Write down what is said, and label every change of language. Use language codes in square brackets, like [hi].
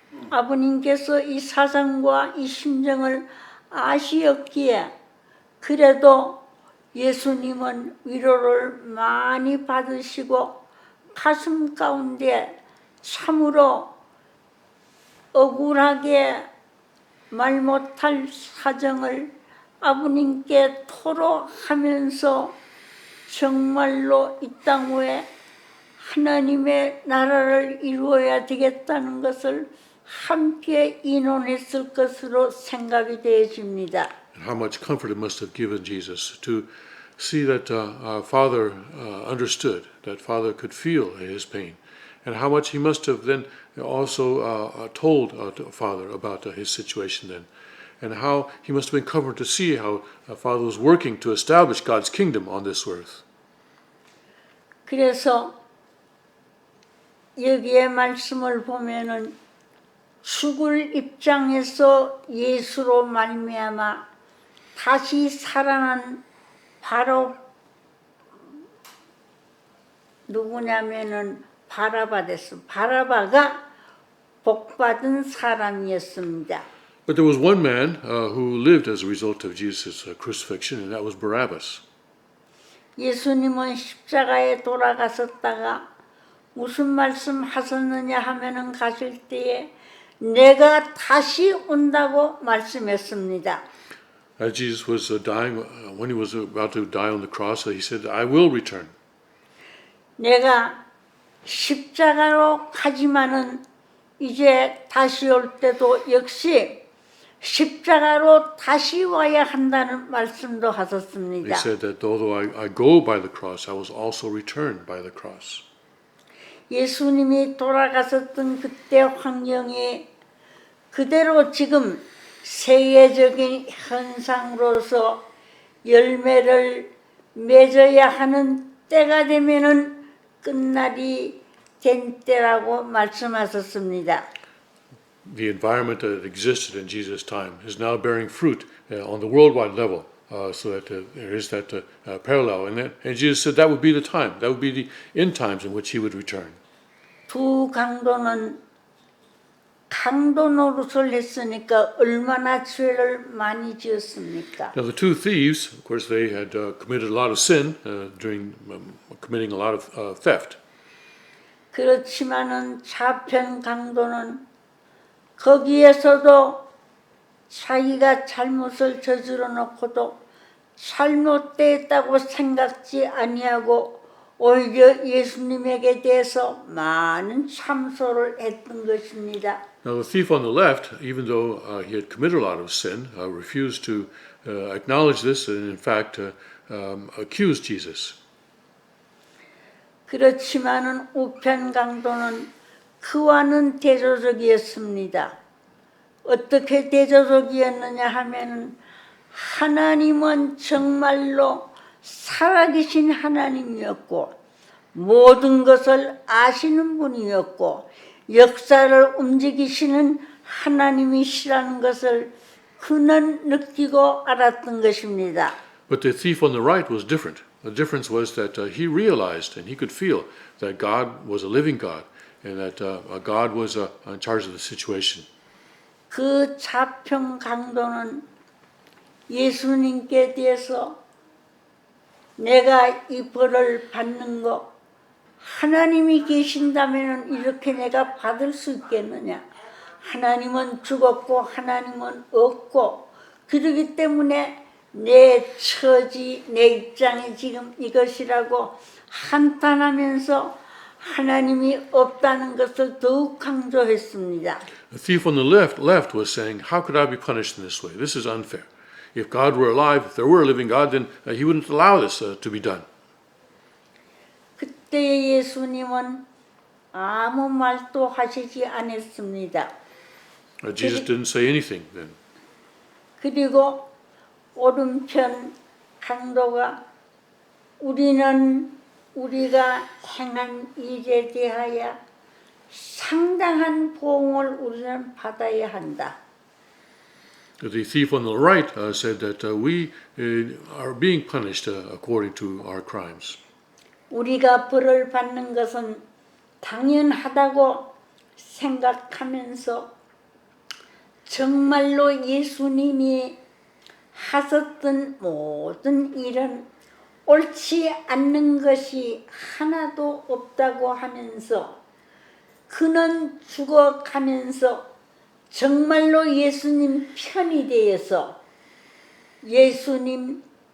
[ko] 아버님께서 이 사정과 이 심정을 아시었기에 그래도 예수님은 위로를 많이 받으시고 가슴 가운데 참으로 억울하게 말 못할 사정을 아버님께 토로하면서 정말로 이 땅 위에 하나님의 나라를 이루어야 되겠다는 것을 함께 의논했을 것으로 생각이 되어집니다. [en] And how much comfort it must have given Jesus to see that our Father understood, that Father could feel his pain, and how much he must have then also told Father about his situation then, and how he must have been comforted to see how Father was working to establish God's kingdom on this earth. [ko] 그래서 여기에 말씀을 보면은 죽을 입장에서 예수로 말미암아 다시 살아난 바로 누구냐면은 바라바 됐어. 바라바가 복받은 사람이었습니다. [en] But there was one man who lived as a result of Jesus' crucifixion, and that was Barabbas. [ko] 예수님은 십자가에 돌아가셨다가 무슨 말씀 하셨느냐 하면은 가실 때에 내가 다시 온다고 말씀했습니다. [en] As Jesus was dying, when he was about to die on the cross, he said, I will return. [ko] 내가 십자가로 가지만은 이제 다시 올 때도 역시 십자가로 다시 와야 한다는 말씀도 하셨습니다. [en] He said that although I go by the cross, I will also return by the cross. [ko] 예수님이 돌아가셨던 그때 환경이 그대로 지금 세계적인 현상으로서 열매를 맺어야 하는 때가 되면은 끝날이 된 때라고 말씀하셨습니다. [en] The environment that existed in Jesus' time is now bearing fruit on the worldwide level, so that there is that parallel. And Jesus said that would be the time, that would be the end times in which he would return. [ko] 두 강도는 강도 노릇을 했으니까 얼마나 죄를 많이 지었습니까? [en] Now the two thieves, of course, they had committed a lot of sin during committing a lot of theft. [ko] 그렇지만은 좌편 강도는 거기에서도 자기가 잘못을 저질러 놓고도 잘못됐다고 생각지 아니하고 오히려 예수님에게 대해서 많은 참소를 했던 것입니다. [en] Now the thief on the left, even though he had committed a lot of sin, refused to acknowledge this and in fact accused Jesus. [ko] 그렇지만은 우편 강도는 그와는 대조적이었습니다. 어떻게 대조적이었느냐 하면은 하나님은 정말로 살아계신 하나님이었고 모든 것을 아시는 분이었고 역사를 움직이시는 하나님이시라는 것을 그는 느끼고 알았던 것입니다. [en] But the thief on the right was different. The difference was that he realized and he could feel that God was a living God and that God was in charge of the situation. [ko] 그 좌편 강도는 예수님께 대해서 내가 이 벌을 받는 거 하나님이 계신다면 이렇게 내가 받을 수 있겠느냐? 하나님은 죽었고 하나님은 없고 그러기 때문에 내 처지, 내 입장이 지금 이것이라고 한탄하면서 하나님이 없다는 것을 더욱 강조했습니다. [en] The thief on the left was saying, how could I be punished in this way? This is unfair. If God were alive, if there were a living God, then he wouldn't allow this to be done. [ko] 그때 예수님은 아무 말도 하시지 않았습니다. [en] Jesus didn't say anything then. [ko] 그리고 오른편 강도가 우리가 행한 일에 대하여 상당한 보응을 우리는 받아야 한다. [en] The thief on the right said that we are being punished according to our crimes. [ko] 우리가 벌을 받는 것은 당연하다고 생각하면서 정말로 예수님이 하셨던 모든 일은 옳지 않는 것이 하나도 없다고 하면서 그는 죽어가면서 정말로 예수님 편이 되어서 예수님